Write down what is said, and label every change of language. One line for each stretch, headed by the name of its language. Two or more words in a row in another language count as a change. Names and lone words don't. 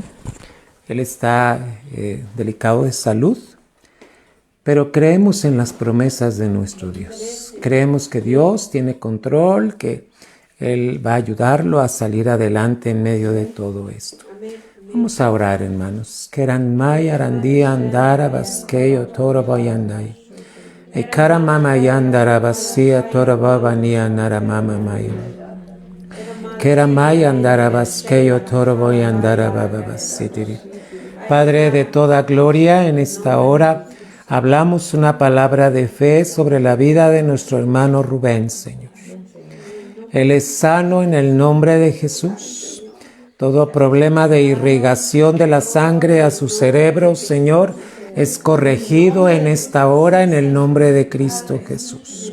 Spanish: Él está delicado de salud, pero creemos en las promesas de nuestro Dios. Creemos que Dios tiene control, que Él va a ayudarlo a salir adelante en medio de todo esto. Vamos a orar, hermanos. Keran mai arandi andara baskeyo torobayandai. Ekara mama yandara basia torababania nara mama mayo. Keran mai andara baskeyo torobayandara bababasitiri. Padre de toda gloria, en esta hora hablamos una palabra de fe sobre la vida de nuestro hermano Rubén, Señor. Él es sano en el nombre de Jesús. Todo problema de irrigación de la sangre a su cerebro, Señor, es corregido en esta hora en el nombre de Cristo Jesús.